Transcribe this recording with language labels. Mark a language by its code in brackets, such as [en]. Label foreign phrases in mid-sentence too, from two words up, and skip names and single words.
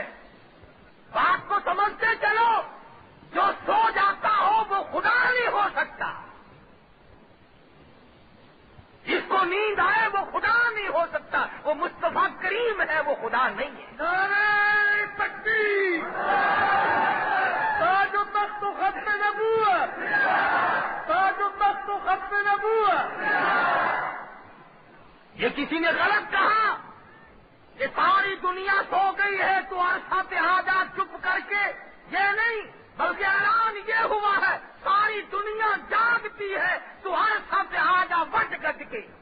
[ur] بات کو سمجھتے چلو، جو سو جاتا ہو وہ خدا نہیں ہو سکتا، جس کو نیند آئے وہ خدا نہیں ہو سکتا، وہ مصطفیٰ کریم ہے، وہ خدا نہیں ہے۔ نعرہ تکبیر، تاج و تخت و ختم نبوت، تاج و تخت و ختم نبوت۔ یہ کسی نے غلط کہا کہ ساری دنیا سو گئی ہے تو عرصہ پہ آ جا چپ کر کے، یہ نہیں، بلکہ اعلان یہ ہوا ہے ساری دنیا جاگتی ہے تو عرصہ پہ آ جا [pa] وٹ گج کے۔